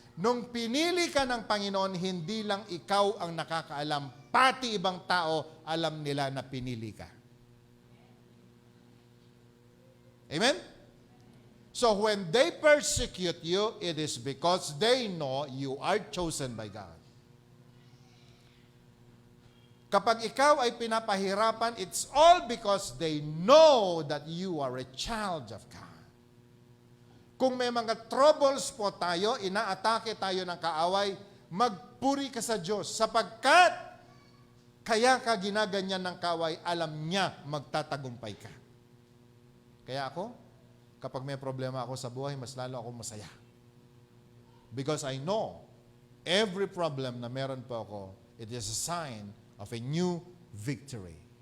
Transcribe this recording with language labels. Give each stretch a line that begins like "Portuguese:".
Filipino: Nung pinili ka ng Panginoon, hindi lang ikaw ang nakakaalam, pati ibang tao alam nila na pinili ka. Amen?
English: So when they persecute you, it is because they know you are chosen by God.
Filipino: Kapag ikaw ay pinapahirapan,
English: it's all because they know that you are a child of God.
Filipino: Kung may mga troubles po tayo, inaatake tayo ng kaaway, magpuri ka sa Diyos sapagkat Kaya ka ginaganyan ng kaway, alam niya magtatagumpay ka. Kaya ako, kapag may problema ako sa buhay, mas lalo ako masaya.
English: Because I know, every problem
Filipino: na meron po ako,
English: it is a sign of a new victory.